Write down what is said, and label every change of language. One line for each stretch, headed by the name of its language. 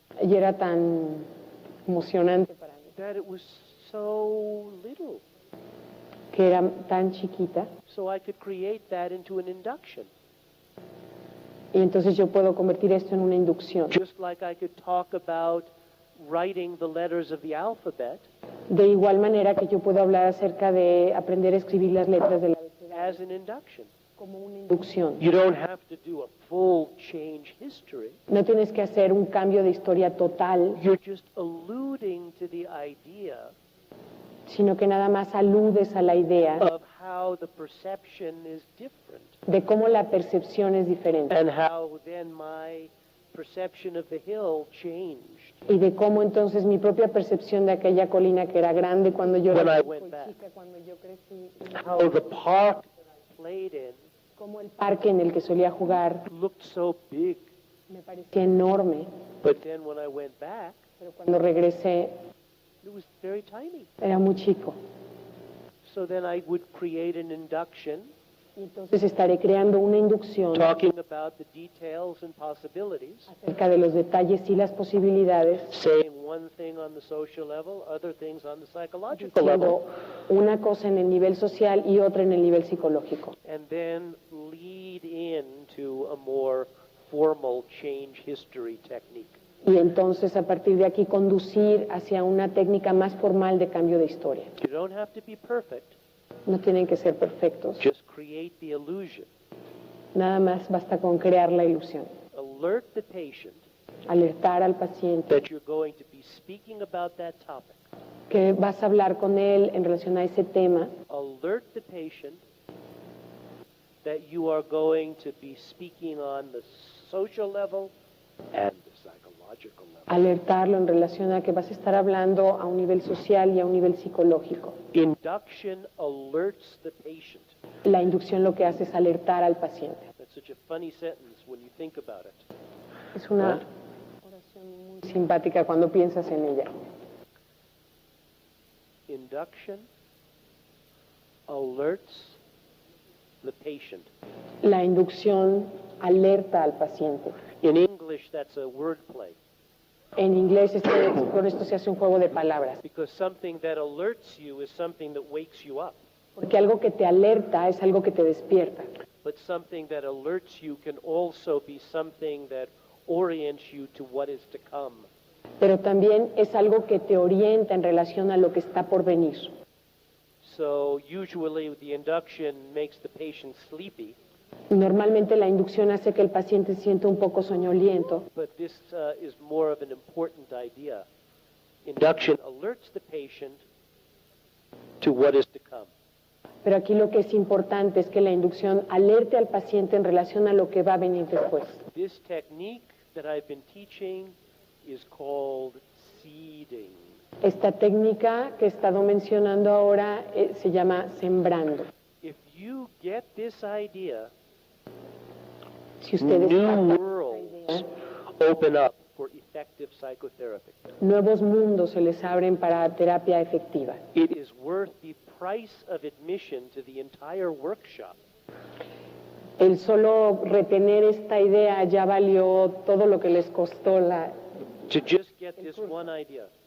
Spanish: y era tan emocionante para mí,
English: that it was so little.
Spanish: que era tan chiquita,
English: So I could create that into an induction.
Spanish: y entonces yo puedo convertir esto en una inducción.
English: Just like I could talk about writing the letters of the alphabet
Spanish: De igual manera que yo puedo hablar acerca de aprender a escribir las letras del abecedario
English: as an induction.
Spanish: como una inducción.
English: You don't have to do a full change history.
Spanish: No tienes que hacer un cambio de historia total,
English: You're just alluding to the idea
Spanish: sino que nada más aludes a la idea
English: of how the perception is different
Spanish: de cómo la percepción es diferente
English: and how then my perception of the hill changed
Spanish: y de cómo entonces mi propia percepción de aquella colina que era grande cuando yo
English: when I
Spanish: chico
English: went
Spanish: y
English: back.
Spanish: chica, cuando yo crecí,
English: How the park that I played in
Spanish: cómo el parque en el que solía jugar
English: looked so big,
Spanish: me parecía enorme,
English: but then when I went back,
Spanish: pero cuando regresé
English: it was very tiny.
Spanish: era muy chico.
English: So then I would create an induction
Spanish: Y entonces estaré creando una inducción
English: talking about the details and possibilities,
Spanish: acerca de los detalles y las posibilidades,
English: saying one thing on the social level, other things on the psychological level,
Spanish: diciendo una cosa en el nivel social y otra en el nivel psicológico.
English: and then lead into a more formal change history technique.
Spanish: Y entonces a partir de aquí conducir hacia una técnica más formal de cambio de historia.
English: You don't have to be perfect,
Spanish: No tienen que ser perfectos,
English: just create the illusion.
Spanish: nada más basta con crear la ilusión.
English: Alert the patient
Spanish: Alertar al paciente
English: that you're going to be speaking about that topic.
Spanish: que vas a hablar con él en relación a ese tema.
English: Alert the patient that you are going to be speaking on the social level and the psychological level.
Spanish: Alertarlo en relación a que vas a estar hablando a un nivel social y a un nivel psicológico.
English: Induction alerts the patient.
Spanish: La inducción lo que hace es alertar al paciente.
English: That's such a funny sentence when you think about it.
Spanish: Es una
English: Right.
Spanish: oración muy simpática cuando piensas en ella.
English: Induction alerts the patient.
Spanish: La inducción alerta al paciente.
English: In English, that's a word play
Spanish: En inglés con esto se hace un juego de palabras,
English: because something that alerts you is something that wakes you up.
Spanish: porque algo que te alerta es algo que te despierta,
English: But something that alerts you can also be something that orients you to what is to come.
Spanish: pero también es algo que te orienta en relación a lo que está por venir.
English: So usually the induction makes the patient sleepy,
Spanish: Normalmente la inducción hace que el paciente sienta un poco soñoliento,
English: but this is more of an important idea. Induction alerts the patient to what is to come.
Spanish: pero aquí lo que es importante es que la inducción alerte al paciente en relación a lo que va a venir después.
English: This technique that I've been teaching is called seeding.
Spanish: Esta técnica que he estado mencionando ahora se llama sembrando.
English: If you get this idea,
Spanish: Si ustedes
English: new
Spanish: captan esta
English: worlds
Spanish: idea,
English: open up for effective psychotherapy.
Spanish: nuevos mundos se les abren para terapia efectiva.
English: It is worth the price of admission to the entire workshop.
Spanish: El solo retener esta idea ya valió todo lo que les costó
English: To just get this one idea.